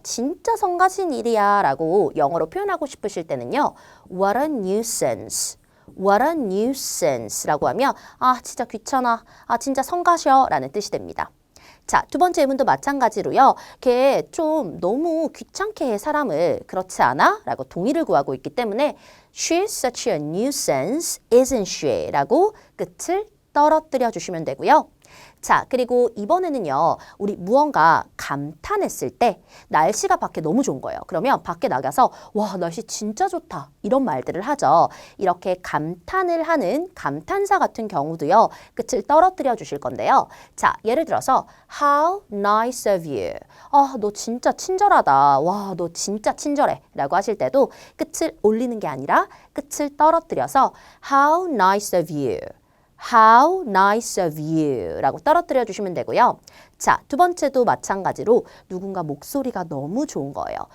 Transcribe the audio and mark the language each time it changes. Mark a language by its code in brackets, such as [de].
[ko] 진짜 성가신 일이야. 라고 영어로 표현하고 싶으실 때는요. [en] What a nuisance. What a nuisance [ko] 라고 하면 아, 진짜 귀찮아. 아, 진짜 성가셔. 라는 뜻이 됩니다. 자, 두 번째 예문도 마찬가지로요. 걔 좀 너무 귀찮게 해 사람을. 그렇지 않아? 라고 동의를 구하고 있기 때문에 [en] She's such a nuisance, isn't she? [ko] 라고 끝을 떨어뜨려 주시면 되고요. 자, 그리고 이번에는요. 우리 무언가 감탄했을 때 날씨가 밖에 너무 좋은 거예요. 그러면 밖에 나가서 와, 날씨 진짜 좋다. 이런 말들을 하죠. 이렇게 감탄을 하는 감탄사 같은 경우도요. 끝을 떨어뜨려 주실 건데요. 자, 예를 들어서 [en] How nice of you. [ko] 너 진짜 친절하다. 와, 너 진짜 친절해. 라고 하실 때도 끝을 올리는 게 아니라 끝을 떨어뜨려서 [en] How nice of you. How nice of you [ko] 라고 떨어뜨려 주시면 되고요. 자, 두 번째도 마찬가지로 누군가 목소리가 너무 좋은 거예요.